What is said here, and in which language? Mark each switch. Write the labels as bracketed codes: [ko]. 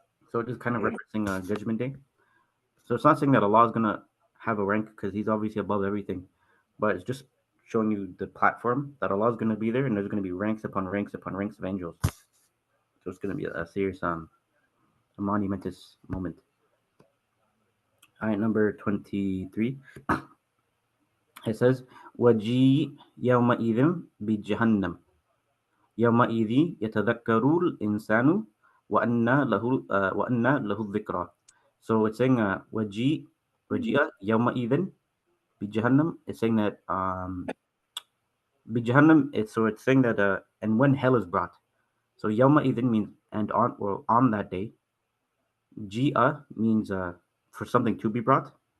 [en] So it is kind of referencing Judgment Day. So it's not saying that Allah is going to have a rank because He's obviously above everything, but it's just showing you the platform that Allah is going to be there, and there's going to be ranks upon ranks upon ranks of angels. So it's going to be a serious, a monumentous moment. Ayat number 23. It says, [ar] وَجِيءَ يَوْمَئِذٍ بِجَهَنَّمَ يَوْمَئِذٍ يَتَذَكَّرُ الْإِنسَانُ وَأَنَّى لَهُ الذِّكْرَى. [en] So it's saying, [ar] وَجِيءَ يَوْمَئِذٍ بِجَهَنَّمَ. [en] It's saying that, [ar] بِجَهَنَّمَ, [en] it's saying that, and when hell is brought. So يَوْمَئِذٍ means, and on that day. Ji'a means for something to be brought.